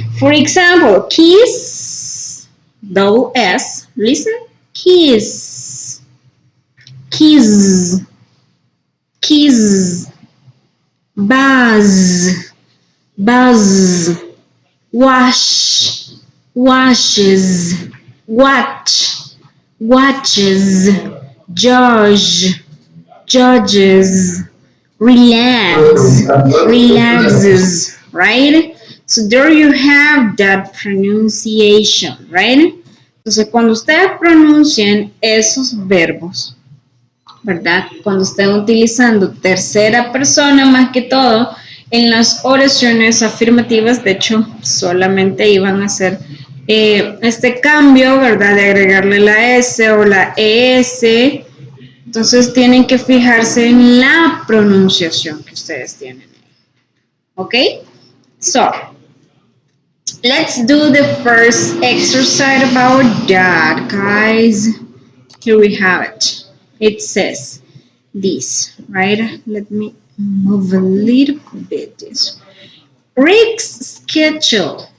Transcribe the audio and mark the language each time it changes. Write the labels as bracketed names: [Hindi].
[English] For example, kiss, though S, listen, kiss, kiss, kiss, buzz, buzz, wash, washes, watch, watches, judge, judges, relax, relaxes, right? So there you have that pronunciation, right? [Spanish] Entonces, cuando ustedes pronuncian esos verbos, ¿verdad? Cuando estén utilizando tercera persona más que todo, en las oraciones afirmativas, de hecho, solamente iban a hacer este cambio, ¿verdad? De agregarle la S o la ES Entonces tienen que fijarse en la pronunciación que ustedes tienen. [English] Okay? So, let's do the first exercise about that, guys. Here we have it. It says this, right? Let me move a little bit this. Rick's schedule.